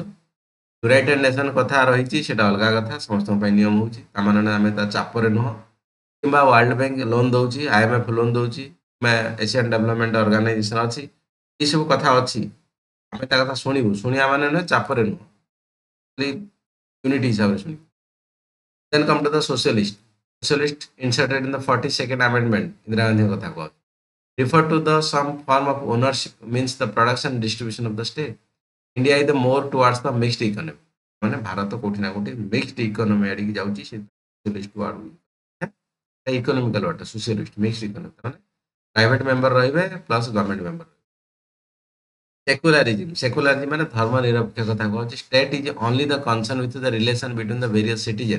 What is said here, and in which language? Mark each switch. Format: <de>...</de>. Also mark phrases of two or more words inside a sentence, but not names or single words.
<or>ୟୁନାଇଟେଡ୍ ନେସନ୍ କଥା ରହିଛି, ସେଇଟା ଅଲଗା କଥା, ସମସ୍ତଙ୍କ ପାଇଁ ନିୟମ ହେଉଛି, ତାମାନେ ଆମେ ତା ଚାପରେ ନୁହଁ। କିମ୍ବା ୱାର୍ଲଡ ବ୍ୟାଙ୍କ ଲୋନ୍ ଦେଉଛି, IMF ଲୋନ୍ ଦେଉଛି, କିମ୍ବା ଏସିଆନ୍ ଡେଭଲପମେଣ୍ଟ ଅର୍ଗାନାଇଜେସନ ଅଛି, ଏସବୁ କଥା ଅଛି, ଆମେ ତା କଥା ଶୁଣିବୁ, ଶୁଣିବା ମାନେ ନୁହେଁ ଚାପରେ ନୁହଁ, ୟୁନିଟି ହିସାବରେ ଶୁଣିବୁ।</or> <en>then come to the socialist inserted in the 42nd amendment,</en> <or>ଇନ୍ଦିରା ଗାନ୍ଧୀଙ୍କ କଥା କୁହ,</or> <en>refer to the some form of ownership means the production and distribution of the state. India is the more towards the mixed economy,</en> <or>ମାନେ ଭାରତ କୋଉଠି ନା କୋଉଠି</or> <en>mixed economy</en> <or>ଆଡ଼ିକି ଯାଉଛି, ସେ</or> <en>socialist word, economical word socialist mixed economy,</en> <or>ମାନେ</or> <en>private member</en> <or>ରହିବେ</or> <en>plus government member.</en> <or>ସେକୁଲାରିଜିମ୍ ମାନେ ଧର୍ମ ନିରପେକ୍ଷ କଥା କହୁଛି।</or> <en>state is only the concern with the relation between the various citizen.</en>